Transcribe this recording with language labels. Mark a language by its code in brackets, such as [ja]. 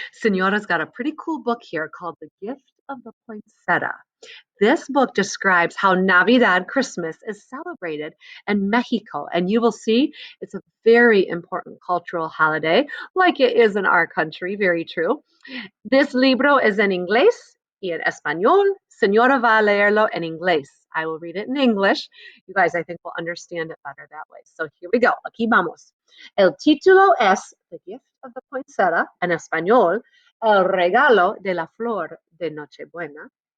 [en] Senora's got a pretty cool book here called The Gift of the Poinsettia. This book describes how Navidad, Christmas, is celebrated in Mexico. And you will see it's a very important cultural holiday, like it is in our country. Very true. [es] This libro is en inglés y en español. Señora va a leerlo en inglés. [en] I will read it in English. You guys, I think, will understand it better that way. So here we go. [es] Aquí vamos. El título es The Gift of the Poinsettia, en español, El regalo de la flor de Nochebuena.